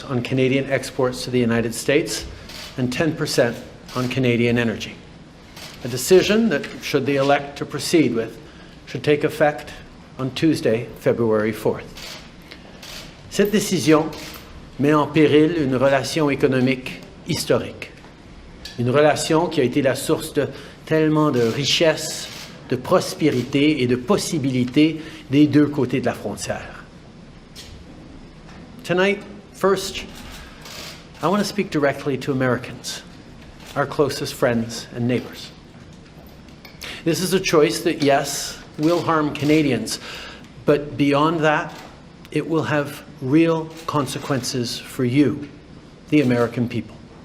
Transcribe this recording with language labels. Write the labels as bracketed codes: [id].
[en] on Canadian exports to the United States and 10% on Canadian energy. A decision that, should they elect to proceed with, should take effect on Tuesday, February 4th. [fr] Cette décision met en péril une relation économique historique. Une relation qui a été la source de tellement de richesses, de prospérité et de possibilités des deux côtés de la frontière. [en] Tonight, first, I want to speak directly to Americans, our closest friends and neighbors. This is a choice that, yes, will harm Canadians, but beyond that, it will have real consequences for you, the American people.